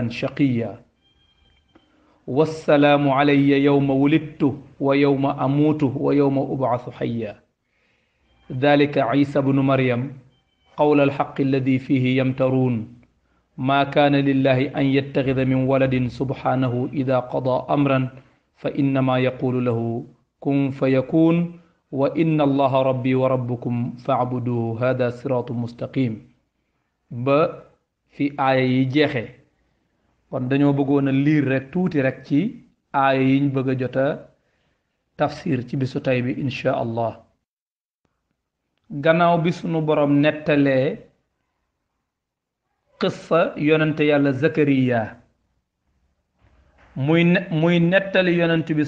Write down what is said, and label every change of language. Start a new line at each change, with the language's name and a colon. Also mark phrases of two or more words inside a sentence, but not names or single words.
Arabic: شقيا والسلام علي يوم ولدت ويوم أموت ويوم أبعث حيا ذلك عيسى بن مريم قول الحق الذي فيه يمترون ما كان لله أن يتخذ من ولد سبحانه إذا قضى أمرا فإنما يقول له كن فيكون وإن الله ربي وربكم فاعبدوه هذا صراط مستقيم
Wolof: ba fi aaya yi jeexe kon dañoo bëggoon a liir rek tuuti rek ci aaya yiñ bëgg a jota tafsir ci bisu tay bi
Arabic: إن شاء الله.
Wolof: gannaaw bi sunu borom nettalee qissa yonente yàlla Zakariya muy nettali yonent bi